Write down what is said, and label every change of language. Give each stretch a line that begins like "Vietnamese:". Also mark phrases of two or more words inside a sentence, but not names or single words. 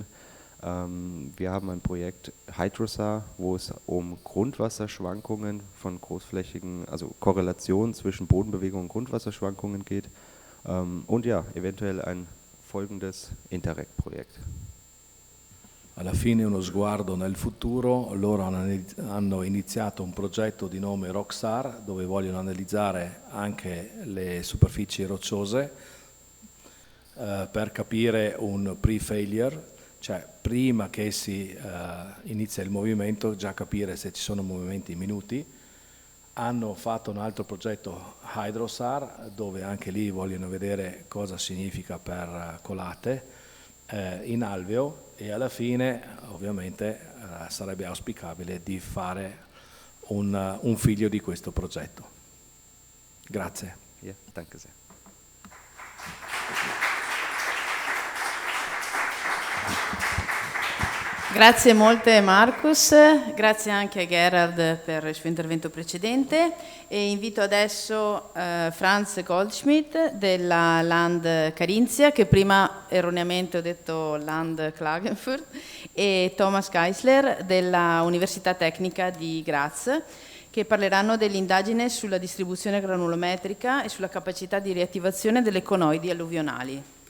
German: Wir haben ein Projekt Hydrosar, wo es um Grundwasserschwankungen von großflächigen, also Korrelation zwischen Bodenbewegung und Grundwasserschwankungen geht. Und ja, eventuell ein folgendes Interreg-Projekt.
Italian: Alla fine uno sguardo nel futuro, loro hanno iniziato un progetto di nome Rocksar dove vogliono analizzare anche le superfici rocciose per capire un pre-failure, cioè prima che si inizia il movimento già capire se ci sono movimenti minuti. Hanno fatto un altro progetto Hydrosar dove anche lì vogliono vedere cosa significa per colate in alveo e alla fine ovviamente sarebbe auspicabile di fare un figlio di questo progetto. Grazie.
German: Ja, danke sehr.
Italian: Grazie molte Marcus, grazie anche a Gerhard per il suo intervento precedente e invito adesso Franz Goldschmidt della Land Carinzia, che prima erroneamente ho detto Land Klagenfurt, e Thomas Geisler della Università Tecnica di Graz, che parleranno dell'indagine sulla distribuzione granulometrica e sulla capacità di riattivazione delle conoidi alluvionali.